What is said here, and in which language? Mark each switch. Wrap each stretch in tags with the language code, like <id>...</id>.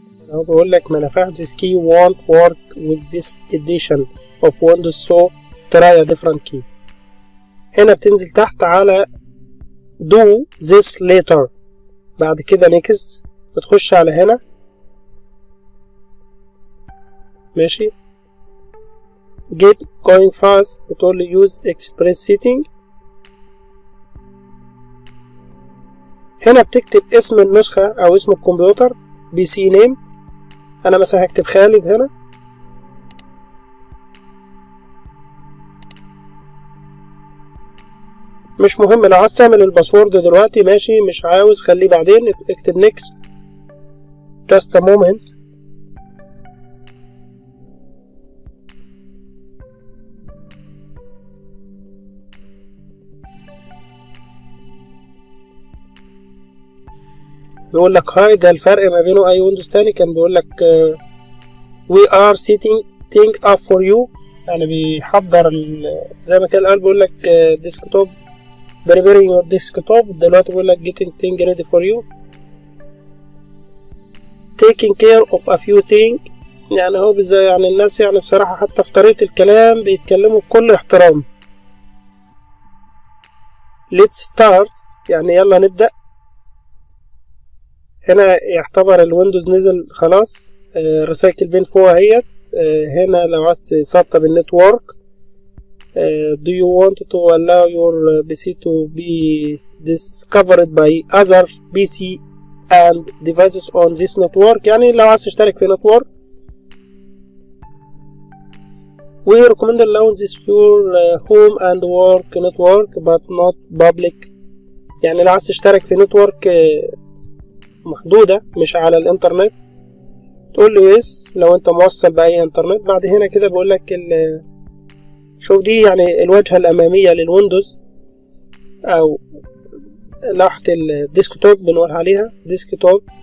<ar>هو بيقول لك ما نفعش</ar> <en>this key won't work with this edition of Windows so try a different key.</en> <ar>هنا بتنزل تحت على</ar> <en>do this later.</en> <ar>بعد كده next بتخش على هنا ماشي.</ar> <en>get going fast</en> <ar>بتقول له</ar> <en>use express setting.</en> <ar>هنا بتكتب اسم النسخة او اسم الكمبيوتر بي سي نيم. انا مثلا هكتب خالد هنا. مش مهم لو عاوز تعمل الباسورد دلوقتي ماشي، مش عاوز خليه بعدين. اكتب</ar> <en>next just a moment.</en> <ar>بيقول لك هاي ده الفرق ما بينه اي ويندوز تاني. كان بيقول لك</ar> <en>we are setting things up for you،</en> <ar>يعني بيحضر زي ما كان قال. بيقول لك</ar> <en>desktop preparing your desktop.</en> <ar>دلوقتي بيقول لك</ar> <en>getting things ready for you taking care of a few things.</en> <ar>يعني هو يعني الناس يعني بصراحة حتى في طريقة الكلام بيتكلموا بكل احترام.</ar> <en>let's start</en> <ar>يعني يلا نبدأ. هنا يعتبر الويندوز نزل خلاص. رسائل بين فوق اهيت. هنا لو عايز تسطب النتورك</ar> <en>do you want to allow your PC to be discovered by other PC and devices on this network.</en> <ar>يعني لو عايز تشترك في نتورك.</ar> <en>we recommend allowing this your home and work network but not public.</en> <ar>يعني لو عايز تشترك في نتورك محدودة مش على الانترنت تقول له يس لو انت موصل بأي انترنت. بعد هنا كده بقول لك شوف دي يعني الواجهة الأمامية للويندوز. او لوحة الديسكتوب بنقول عليها ديسكتوب.</ar>